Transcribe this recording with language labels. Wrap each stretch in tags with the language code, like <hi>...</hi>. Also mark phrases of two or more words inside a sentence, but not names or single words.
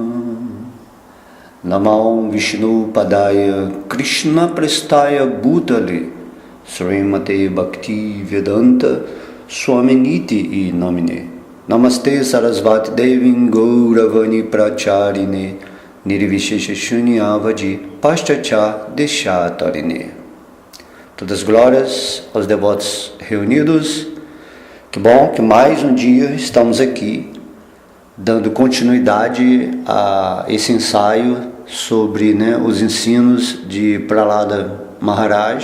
<sa>Namam Vishnu Padaya Krishna Prestaya Bhutale Srimate Bhakti Vedanta Swaminiti I Namine Namaste Sarasvati Devim Gauravani Pracharine Nirvishesha Shunyavadi Paschatya Deshatarine.</sa> <pt>Todas as glórias aos devotos reunidos. Que bom que mais um dia estamos aqui dando continuidade a esse ensaio sobre os ensinos de Prahlada Maharaj.</pt>